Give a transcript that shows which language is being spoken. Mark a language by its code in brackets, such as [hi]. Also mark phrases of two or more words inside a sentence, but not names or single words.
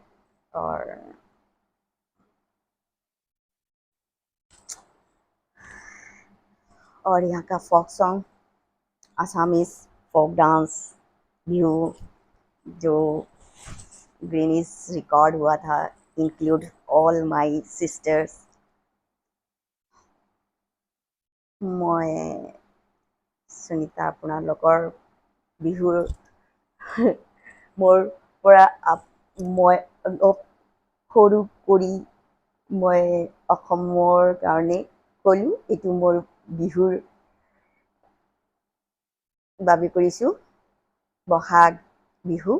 [hi] और यहाँ का [en] folk song, Assamese folk dance, [hi] न्यू जो ग्रीनिस रिकॉर्ड हुआ था, [en] include all my sisters. [as] मैं सुनीता আপোনালোকৰ বিহুৰ মোৰ পৰা মই অলপ সৰু কৰি মই অসমৰ কাৰণে ক'লোঁ। এইটো মোৰ বিহুৰ বাবে কৰিছোঁ, বহাগ বিহু।